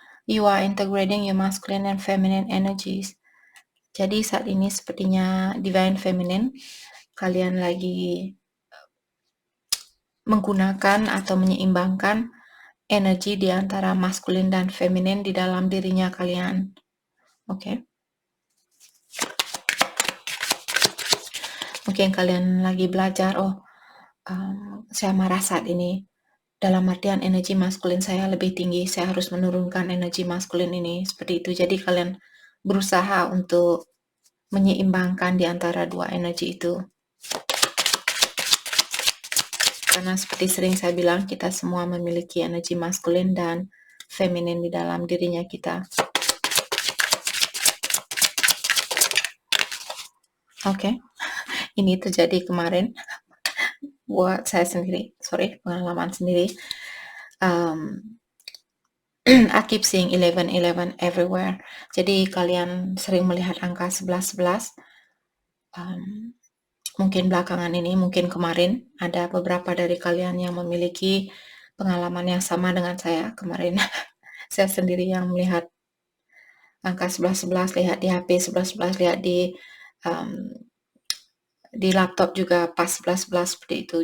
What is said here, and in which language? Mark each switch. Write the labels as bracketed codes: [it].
[en] You are integrating your masculine and feminine energies. [id] Jadi saat ini sepertinya Divine Feminine, kalian lagi menggunakan atau menyeimbangkan energi di antara maskulin dan feminin di dalam dirinya kalian. Oke. Mungkin kalian lagi belajar, saya marah saat ini. Dalam artian energi maskulin saya lebih tinggi, saya harus menurunkan energi maskulin ini. Seperti itu. Jadi kalian berusaha untuk menyeimbangkan di antara dua energi itu. Karena seperti sering saya bilang, kita semua memiliki energi maskulin dan feminin di dalam dirinya kita. Oke. Ini terjadi kemarin buat saya sendiri. Pengalaman sendiri. [en] I keep seeing 11-11 everywhere. [id] Jadi kalian sering melihat angka 11-11. Mungkin belakangan ini, mungkin kemarin, ada beberapa dari kalian yang memiliki pengalaman yang sama dengan saya kemarin. Saya sendiri yang melihat angka 11-11, lihat di HP 11-11, lihat di laptop juga pas 11-11 seperti itu.